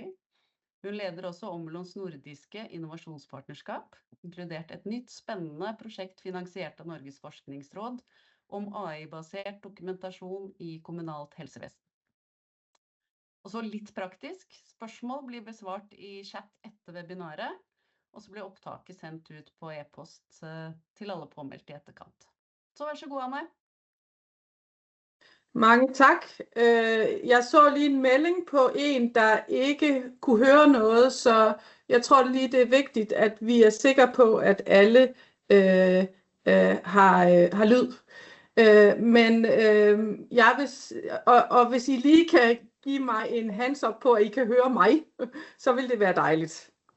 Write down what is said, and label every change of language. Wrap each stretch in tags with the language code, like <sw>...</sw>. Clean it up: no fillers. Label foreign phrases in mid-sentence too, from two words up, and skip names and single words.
<no>Hun leder også Omlons nordiske innovasjonspartnerskap, inkludert et nytt spennende prosjekt finansiert av Norges forskningsråd, om AI-basert dokumentasjon i kommunalt helsevesen. Og så litt praktisk, spørsmål blir besvart i chat etter webinaret, og så blir opptaket sendt ut på e-post til alle påmeldte i etterkant. Så vær så god, Anne.</no> <da>Mange tak. Jeg så lige en melding på en, der ikke kunne høre noget, så jeg tror lige, det vigtigt, at vi sikre på, at alle har lyd. Men jeg vil, og hvis I lige kan give mig en</da> <en>hands up</en> <da>på, at I kan høre mig, så vil det være dejligt.</da>